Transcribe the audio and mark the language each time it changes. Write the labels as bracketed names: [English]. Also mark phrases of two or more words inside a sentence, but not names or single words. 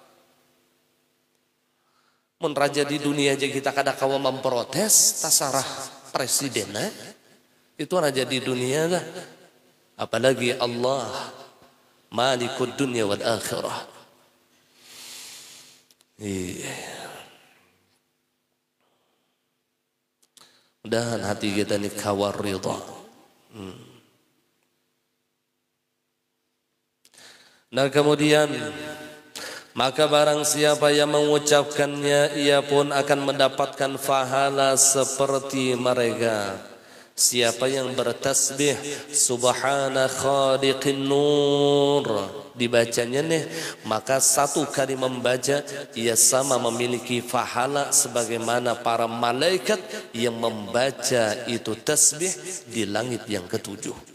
[Banjar] Mun raja di dunia aja kita kada kawa memprotes, tasarah presidennya itu raja di dunia lah. [Indonesian] Apalagi Allah [Arabic] مالك الدنيا والآخرة. [Banjar] Mudahan hati kita ini kawar ridha. [Indonesian] Nah kemudian, maka barang siapa yang mengucapkannya, ia pun akan mendapatkan pahala seperti mereka. Siapa yang bertasbih [Arabic] سبحان خالق النور, [Indonesian] dibacanya nih, maka satu kali membaca ia sama memiliki pahala sebagaimana para malaikat yang membaca itu tasbih di langit yang ketujuh.